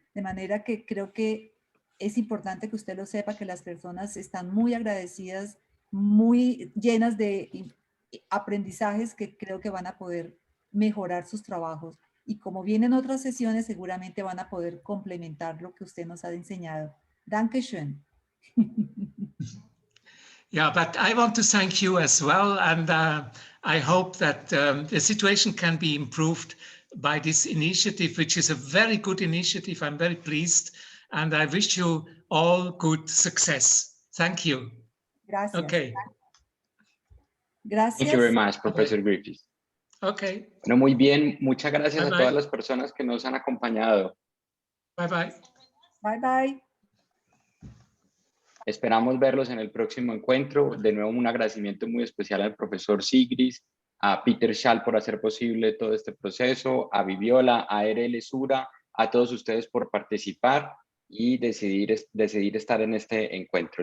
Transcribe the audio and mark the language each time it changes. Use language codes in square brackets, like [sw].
[es] De manera que creo que es importante que usted lo sepa, que las personas están muy agradecidas, muy llenas de aprendizajes que creo que van a poder mejorar sus trabajos. Y como vienen otras sesiones, seguramente van a poder complementar lo que usted nos ha enseñado. [de] Dankeschön. [en] Yeah, but I want to thank you as well. And I hope that the situation can be improved by this initiative, which is a very good initiative. I'm very pleased. And I wish you all good success. Thank you. [es] Gracias. [en] Okay. [es] Gracias. [en] Thank you very much, Professor Griffiths. Okay. [es] Bueno, muy bien. Muchas gracias [en] Bye, [es] a todas las personas que nos han acompañado. [en] Bye, bye. Bye, bye. [es] Esperamos verlos en el próximo encuentro. De nuevo, un agradecimiento muy especial al profesor Siegrist, a Peter Schall por hacer posible todo este proceso, a Viviola, a ARL SURA, a todos ustedes por participar y decidir estar en este encuentro.